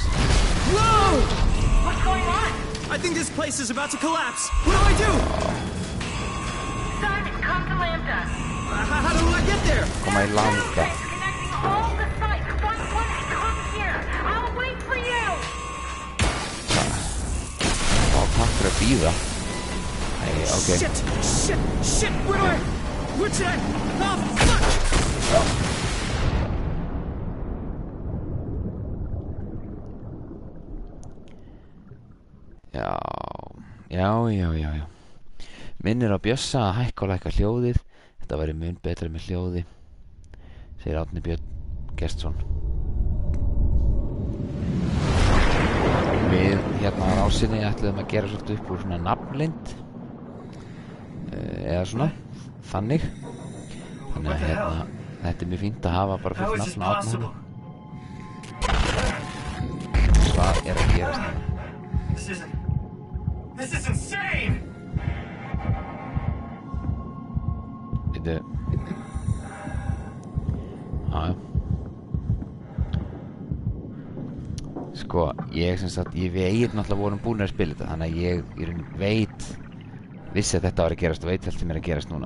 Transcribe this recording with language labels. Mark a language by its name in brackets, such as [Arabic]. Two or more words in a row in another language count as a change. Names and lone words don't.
[English] Whoa! What's going on? I think this place is about to collapse. What do I do? Simon, come to Lambda. How do I get there? Come í Lambda. Connecting all the sites. One, come here. I'll wait for you. [Icelandic] Takk fyrir að bíða. Nei, ok. [English] Shit, where should I? Oh, fuck! [Icelandic] Já. Minnir á Bjössa að hækka og lækka hljóðið. Þetta væri mun betra með hljóði, segir Árni Björn Gestsson. Við hérna á rásinni ætluðum að gera svolítið upp úr svona nafnlind, eða svona þannig. Þannig að hérna, þetta er mjög fínt að hafa bara fyrir nafn á Árni. Hvað er að gerast hérna? [English] This is insane! [Icelandic] Þetta Já Sko, ég veit náttúrulega vorum búin að spila þetta. Þannig að ég vissi að þetta var að gerast og veit allt sem er að gerast núna.